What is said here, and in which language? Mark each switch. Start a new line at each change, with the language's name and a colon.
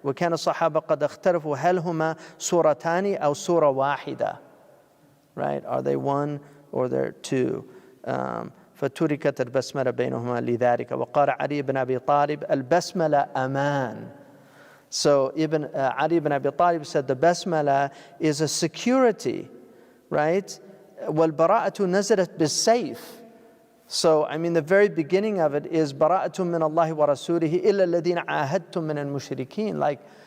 Arabic: وكان الصحابة قد اختلفوا هل هما سورتان أو سورة واحدة.
English: Right. Are they one or they're two?
Arabic: فتركت البسملة بينهما لذلك. وقال علي بن أبي طالب البسملة أمان.
English: So Ali ibn Abi Talib said the Basmala is a security, right?
Arabic: وَالْبَرَاءَةُ نَزَلَتْ بِالسَّيْفِ.
English: So, the very beginning of it is
Arabic: بَرَاءَةٌ مِّنَ اللَّهِ وَرَسُولِهِ إِلَّا الَّذِينَ عَاهَدتُّم مِّنَ الْمُشْرِكِينَ.